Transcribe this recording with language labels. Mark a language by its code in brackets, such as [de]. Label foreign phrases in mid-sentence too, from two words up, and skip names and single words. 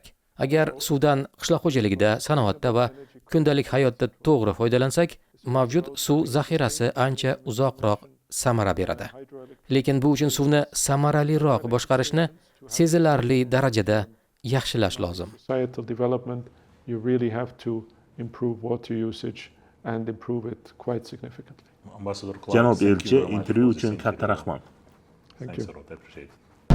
[uz] Agar suvdan qishloq xo'jaligida, sanoatda va kundalik hayotda to'g'ri foydalansak, mavjud suv zaxirasi ancha uzoqroq samara beradi. Lekin bu uchun suvni samaraliroq boshqarishni sezilarli darajada yaxshilash lozim. [en] Societal development, you really have to improve water usage and improve it quite significantly. [uz] Janob elchi, intervyu uchun katta rahmat. [en] Thank you.